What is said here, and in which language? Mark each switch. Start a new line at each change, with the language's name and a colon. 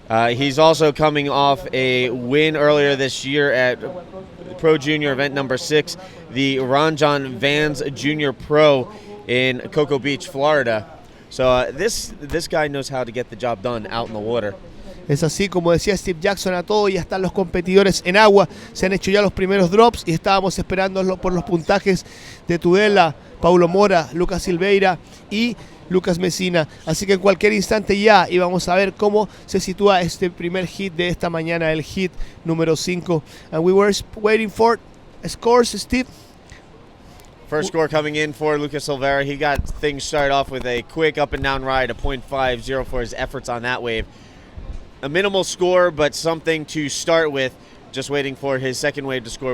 English: He's also coming off a win earlier this year at Pro Junior event number 6, the Ranjan Vans Junior Pro in Cocoa Beach, Florida. So this guy knows how to get the job done out in the water.
Spanish: Es así, como decía Steve Jackson, a todo, ya están los competidores en agua, se han hecho ya los primeros drops y estábamos esperando por los puntajes de Tudela, Paulo Mora, Lucas Silveira y Lucas Messina. Así que en cualquier instante ya íbamos a ver cómo se sitúa este primer hit de esta mañana, el hit número 5.
English: And we were waiting for scores, Steve. First score coming in for Lucas Silveira. He got things started off with a quick up and down ride, a .50 for his efforts on that wave. A minimal score, but something to start with. Just waiting for his second wave to score.